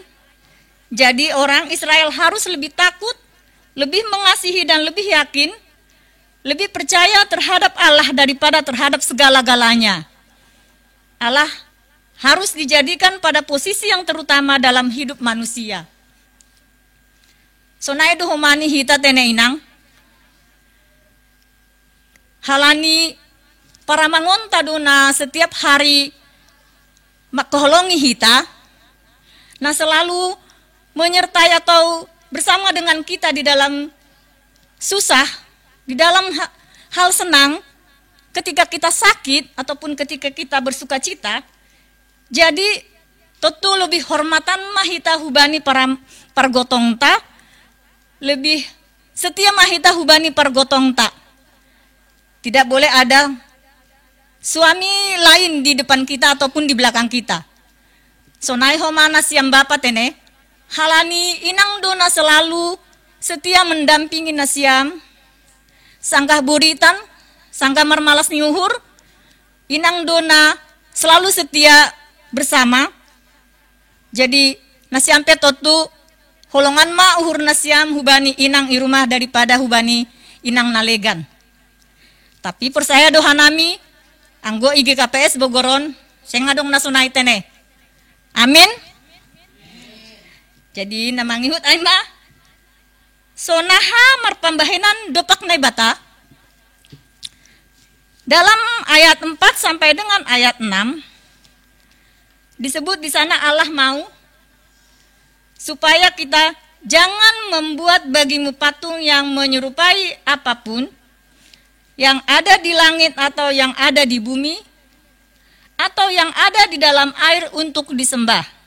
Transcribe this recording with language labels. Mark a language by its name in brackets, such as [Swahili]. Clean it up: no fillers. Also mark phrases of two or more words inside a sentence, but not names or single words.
[Indonesian] Jadi orang Israel harus lebih takut, lebih mengasihi dan lebih yakin, lebih percaya terhadap Allah daripada terhadap segala-galanya. Allah harus dijadikan pada posisi yang terutama dalam hidup manusia. [Batak Simalungun] Sonai dohomani hita tene inang, halani para mangonta dona [Indonesian] setiap hari [Batak Simalungun] makoholongi hita, [Indonesian] nah selalu menyertai atau bersama dengan kita di dalam susah, di dalam hal senang, ketika kita sakit ataupun ketika kita bersuka cita. [Batak Simalungun] Jadi tentu lebih hormatan mahita hubani para pargotongta, [Indonesian] lebih setia [Batak Simalungun] mahita hubani pargotongta. [Indonesian] Tidak boleh ada suami lain di depan kita ataupun di belakang kita. [Batak Simalungun] Sonai homana siam bapa tene, halani inang dona [Indonesian] selalu setia mendampingi [Batak Simalungun] nasiam, sanggah buritan, sanggah marmalas niuhur, inang dona [Indonesian] selalu setia bersama. [Batak Simalungun] Jadi nasiam petotu holongan ma uhur nasiam hubani inang irumah daripada hubani inang nalegan. Tapi persaya dohanami anggo IGKPS Bogoron sengadong nasunai tene. Amin. Jadi namangihut aima sonaha marpambahenan dopak naibata. [Indonesian] Dalam ayat 4 sampai dengan ayat 6 disebut di sana Allah mau supaya kita jangan membuat bagimu patung yang menyerupai apapun yang ada di langit atau yang ada di bumi atau yang ada di dalam air untuk disembah.